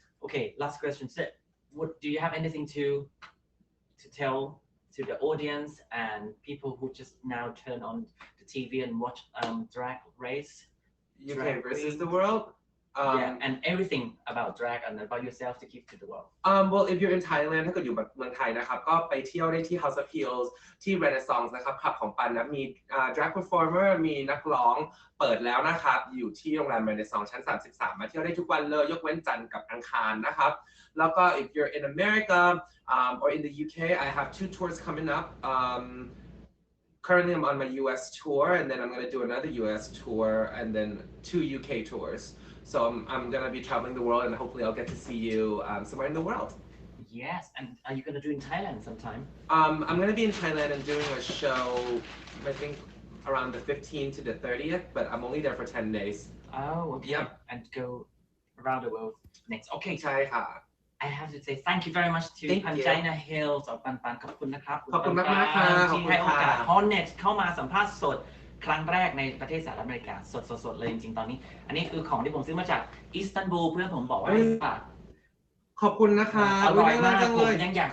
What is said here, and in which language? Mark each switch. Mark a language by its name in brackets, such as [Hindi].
[English] okay last question what do you have anything to tell to the audience and people who just now turn on the TV and watch drag race UK versus the world yeah and everything about drag and about yourself to give to the world well if you're in Thailand [Thai] ถ้าเกิดอยู่เมืองไทยนะครับก็ไปเที่ยวได้ที่ House of Heals ที่ Renaissance นะครับคลับของปันนะมี drag performer มีนักร้องเปิดแล้วนะครับอยู่ที่โรงแรม Renaissance ชั้น33มาเที่ยวได้ทุกวันเลยยกเว้นจันทร์กับอังคารนะครับแล้วก็ [English] if you're in America or in the UK I have 2 tours coming up currently I'm on my US tour, and then I'm gonna do another US tour, and then 2 UK tours. So I'm gonna be traveling the world, and hopefully I'll get to see you somewhere in the world. Yes, and are you gonna do in Thailand sometime? I'm gonna be in Thailand and doing a show, I think around the 15th to the 30th, but I'm only there for 10 days. Oh, okay. Yep. And go around the world next. Okay. [Thai] ใช่ค่ะ [English] I have to say thank you very much to Thank you. [Thai] Pangina Heals ปันขอบคุณนะครับ ขอบคุณมากๆค่ะขอบ ที่ คุณ ให้โอกาส ค่ะ Hornet เข้ามาสัมภาษณ์สดครั้งแรกในประเทศสหรัฐอเมริกาสดเลยจริงๆตอนนี้ อันนี้คือของที่ผมซื้อมาจากอิสตันบูลเพื่อนผมบอกว่าให้ฝาก ขอบคุณนะคะ อร่อยมาก จัง ผ เล ม ย ยังอยาก